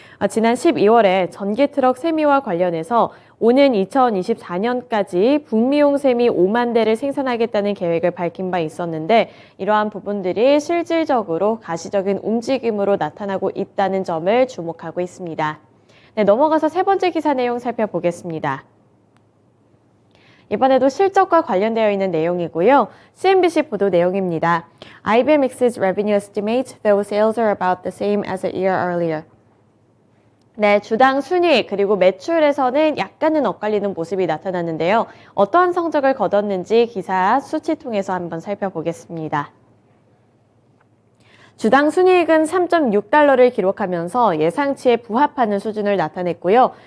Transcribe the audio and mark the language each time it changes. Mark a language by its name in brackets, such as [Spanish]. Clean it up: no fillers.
[Korean] 지난 12월에 전기 트럭 세미와 관련해서 오는 2024년까지 북미용 세미 5만 대를 생산하겠다는 계획을 밝힌 바 있었는데 이러한 부분들이 실질적으로 가시적인 움직임으로 나타나고 있다는 점을 주목하고 있습니다. 네, 넘어가서 세 번째 기사 내용 살펴보겠습니다. 이번에도 실적과 관련되어 있는 내용이고요. CNBC 보도 내용입니다. [English] IBM exceeds revenue estimates, though sales are about the same as a year earlier. [Korean] 네, 주당 순이익 그리고 매출에서는 약간은 엇갈리는 모습이 나타났는데요. 어떠한 성적을 거뒀는지 기사 수치 통해서 한번 살펴보겠습니다. 주당 순이익은 3.6달러를 기록하면서 예상치에 부합하는 수준을 나타냈고요.